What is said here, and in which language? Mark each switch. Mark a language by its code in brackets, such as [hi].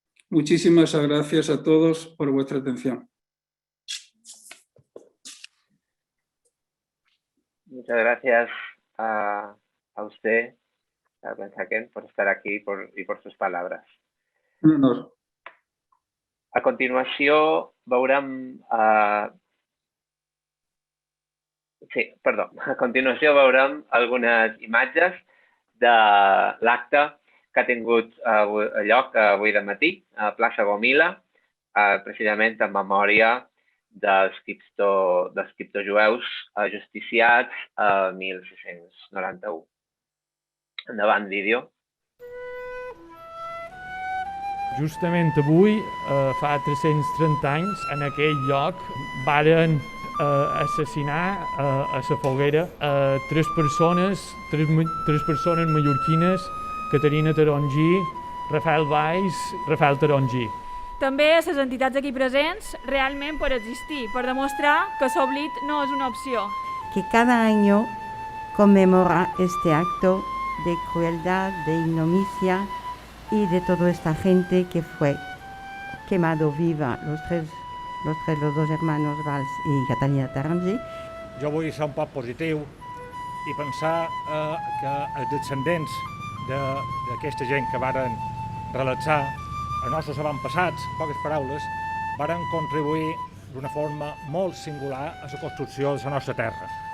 [es] Muchísimas gracias a todos por vuestra atención. Muchas gracias a usted, a Ben-Zaken, por estar aquí y por sus palabras. Un honor. [ca] A continuació veurem... A continuació veurem algunes imatges de l'acte que ha tingut lloc avui de matí a Plaça Gomila, precisament en memòria dels criptojueus ajusticiats a 1691. Endavant, vídeo. Justament avui, fa 330 anys, en aquell lloc varen assassinar a la foguera tres persones mallorquines, Caterina Tarongí, Rafael Valls, Rafael Tarongí. També a les entitats aquí presents realment per existir, per demostrar que l'oblit no és una opció. [es] Que cada año conmemora este acto de crueldad, de ignomicia y de toda esta gente que fue quemado viva, los dos hermanos Valls y Catalina Tarongí. [ca] Jo vull ser un poc positiu i pensar que els descendents d'aquesta gent que varen relaxar els nostres avantpassats, en poques paraules, varen contribuir d'una forma molt singular a la construcció de la nostra terra.